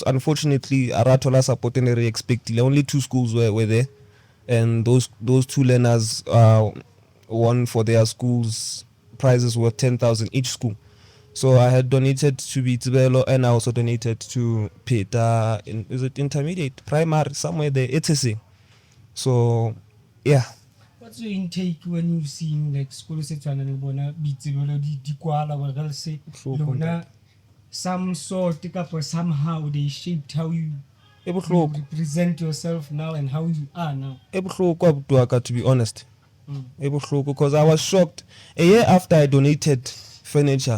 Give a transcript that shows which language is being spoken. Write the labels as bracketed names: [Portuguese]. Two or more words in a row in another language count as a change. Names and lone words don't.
[English] Unfortunately, Aratola supported expected only 2 schools were there, and those 2 learners won for their schools prizes worth 10,000 each school. So I had donated to Bitsebelo, and I also donated to Peter. Is it intermediate, primary, somewhere there? ETC. So, yeah. What's your intake when you seeing like school section and [Tswana] bona Bitsebelo di kwala [English] or else say some sort or somehow they shaped how you represent yourself now and how you are now? To be honest. Because I was shocked a year after I donated furniture.